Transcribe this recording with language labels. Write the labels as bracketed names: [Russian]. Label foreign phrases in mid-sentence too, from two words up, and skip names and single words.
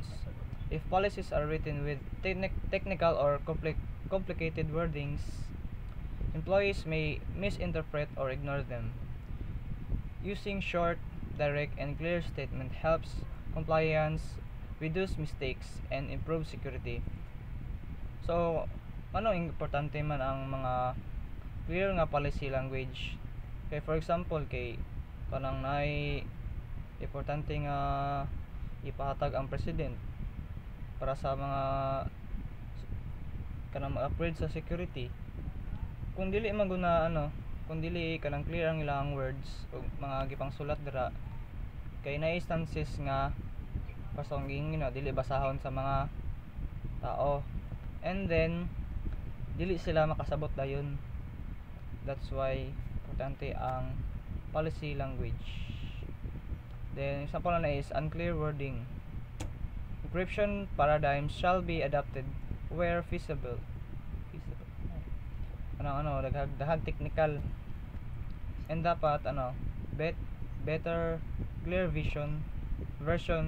[English] If policies are written with technical or complicated wordings, employees may misinterpret or ignore them. Using short, direct and clear statement helps compliance, reduce mistakes, and improve security. So, [Cebuano] ano importante man ang mga clear nga [English] policy language. Kay for example, [Cebuano] kay kanang nay importante nga ipahatag ang president para sa mga kanang ma-upgrade sa security. Kung dili maguna kung dili kanang clear ang ilang words o mga gipang sulat dira, kay na instances nga pasong dili basahon sa mga tao, and then dili sila makasabot dayon. [English] That's why [Cebuano] importante ang [English] policy language. Then example na is unclear wording. Encryption paradigms shall be adopted where feasible. [Cebuano] Dahag technical, and dapat [English] better clear version.